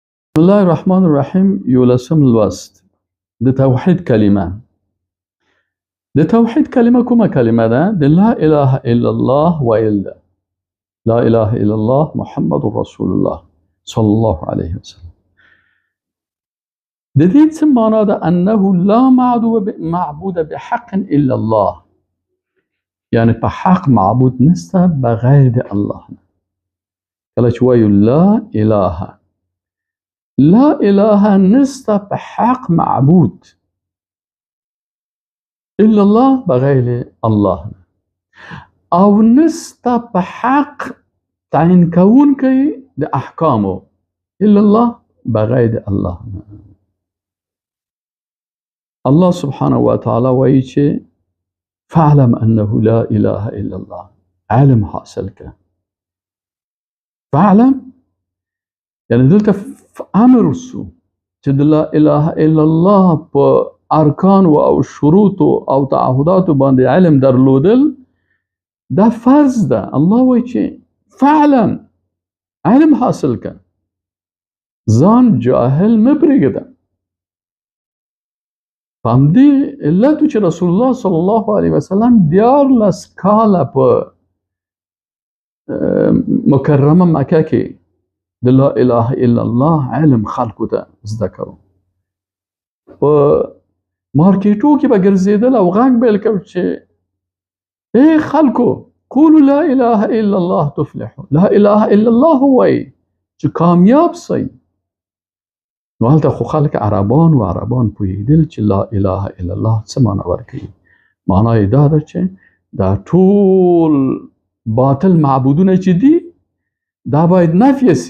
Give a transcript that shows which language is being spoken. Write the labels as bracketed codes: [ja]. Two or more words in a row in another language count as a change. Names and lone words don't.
[ar] بسم الله الرحمن الرحیم [ps] یولسم لوست د توحید کلمه. د توحید کلمه کومه کلمه ده؟ د [ar] لا اله الا الله [ps] ویل ده. [ar] لا اله الا الله محمد رسول الله صلی الله علیه وسلم. [ps] د دې څه معنا ده؟ [ar] انه لا معبود بحق الا الله، [ps] یعنی په حق معبود نسته بغیر د الله نه. کله چې وایو [ar] لا اله، لا اله [ps] نسته په حق معبود [ar] الا الله [ps] بغیر الله نه، او نسته په حق تعین کوونکی د احکامو [ar] الا الله [ps] بغیر الله نه. الله [ar] سبحانه وتعالى [ps] وایي چې [ar] فاعلم انه لا اله الا الله، [ps] علم حاصل که. فاعلم یعنی دلته امر وسو چې د [ar] لا اله الا الله [ps] په ارکان او شروط او تعهدات باندې علم درلودل دا فرض ده. الله وایي چې فاعلم، علم حاصل که، ځان جاهل مه پرېږده. په همدې علتو چې رسول الله [ar] صلی الله علیه وسلم [ps] 14 کاله په مکرمه مکه کې د [ar] لا اله الا الله [ps] علم خلقو ته زده کړو. په مارکیټو کې به ګرځېدل او غږ به یې کو چې ای خلکو [ar] قولوا لا اله الا الله تفلحوا، لا اله الا الله [ps] وایي چې کامیاب سئ. نو هلته خو خلک عربان پوهېدل چې [ar] لا اله الا الله [ps] څه معنا ورکوي. معنا یې دا ده چې دا ټول باطل معبودونه چې دي دا باید نفی سي.